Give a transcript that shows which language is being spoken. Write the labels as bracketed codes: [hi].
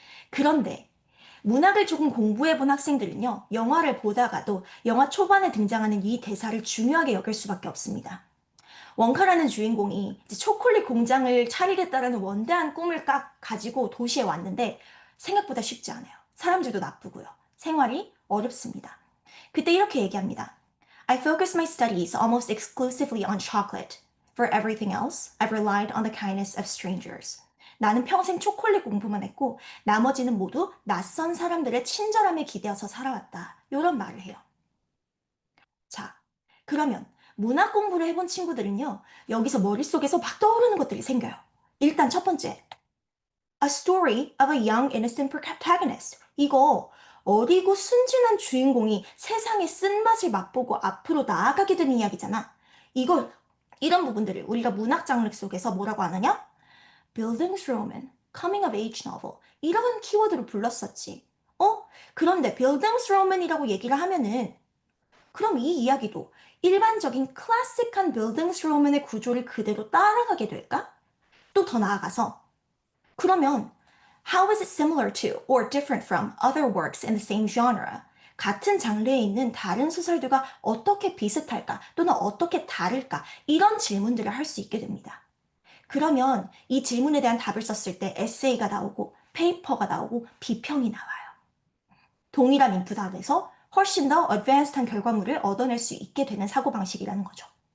[ko] 그런데 문학을 조금 공부해본 학생들은요, 영화를 보다가도 영화 초반에 등장하는 이 대사를 중요하게 여길 수밖에 없습니다. 원카라는 주인공이 이제 초콜릿 공장을 차리겠다라는 원대한 꿈을 가지고 도시에 왔는데 생각보다 쉽지 않아요. 사람들도 나쁘고요. 생활이 어렵습니다. 그때 이렇게 얘기합니다. [en] I focused my studies almost exclusively on chocolate. For everything else, I've relied on the kindness of strangers. [ko] 나는 평생 초콜릿 공부만 했고 나머지는 모두 낯선 사람들의 친절함에 기대어서 살아왔다. 이런 말을 해요. 자, 그러면 문학 공부를 해본 친구들은요, 여기서 머릿속에서 막 떠오르는 것들이 생겨요. 일단 첫 번째, [en] A story of a young innocent protagonist. [ko] 이거 어리고 순진한 주인공이 세상의 쓴맛을 맛보고 앞으로 나아가게 되는 이야기잖아. 이런 부분들을 우리가 문학 장르 속에서 뭐라고 하느냐? [en] Bildungsroman, coming of age novel. [ko] 이런 키워드로 불렀었지. 그런데 Bildungsroman이라고 얘기를 하면은 그럼 이 이야기도 일반적인 클래식한 빌딩스로만의 구조를 그대로 따라가게 될까? 또 더 나아가서 그러면 [en] How is it similar to or different from other works in the same genre? [ko] 같은 장르에 있는 다른 소설들과 어떻게 비슷할까? 또는 어떻게 다를까? 이런 질문들을 할 수 있게 됩니다. 그러면 이 질문에 대한 답을 썼을 때 에세이가 나오고 페이퍼가 나오고 비평이 나와요. 동일한 인풋 안에서 훨씬 더 어드밴스드한 결과물을 얻어낼 수 있게 되는 사고방식이라는 거죠.